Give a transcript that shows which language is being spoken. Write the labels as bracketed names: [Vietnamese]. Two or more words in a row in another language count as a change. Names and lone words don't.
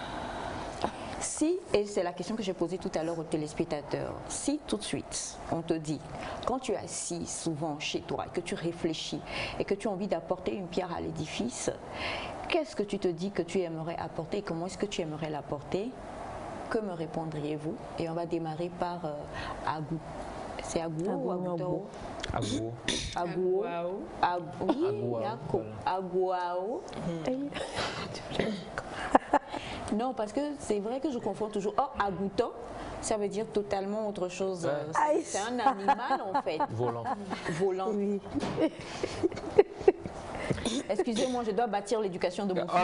[French] Si, et c'est la question que j'ai posée tout à l'heure aux téléspectateurs, si tout de suite on te dit, quand tu es assis souvent chez toi, que tu réfléchis et que tu as envie d'apporter une pierre à l'édifice, qu'est-ce que tu te dis que tu aimerais apporter et comment est-ce que tu aimerais l'apporter? Que me répondriez-vous? Et on va démarrer par Agou. C'est Agou ou Agouto? Agou. Agou. Agouao. Non, parce que c'est vrai que je confonds toujours. Oh, agouto, ça veut dire totalement autre chose. C'est un animal en fait. Volant. Volant. Oui. Excusez-moi, je dois bâtir l'éducation de mon fils.